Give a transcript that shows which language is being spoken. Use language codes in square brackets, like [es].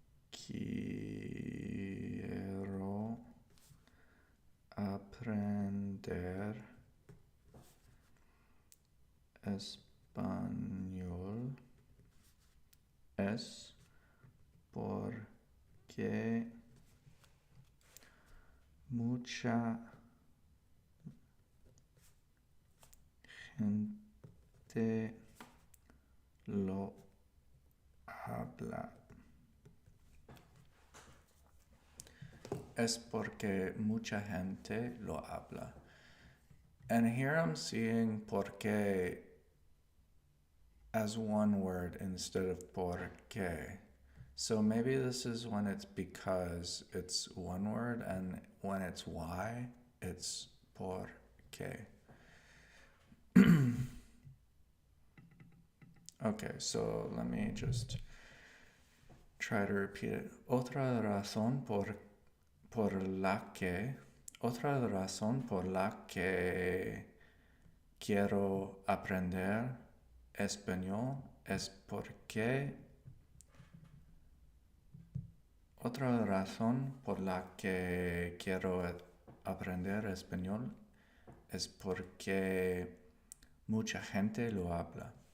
[es] quiero aprender español es porque mucha gente lo habla. Es porque mucha gente lo habla. [en] And here I'm seeing porque as one word instead of porque. So maybe this is when it's because it's one word, and when it's why, it's porque. Okay, so let me just try to repeat it. [es] Otra razón por la que quiero aprender español es porque otra razón por la que quiero aprender español es porque mucha gente lo habla.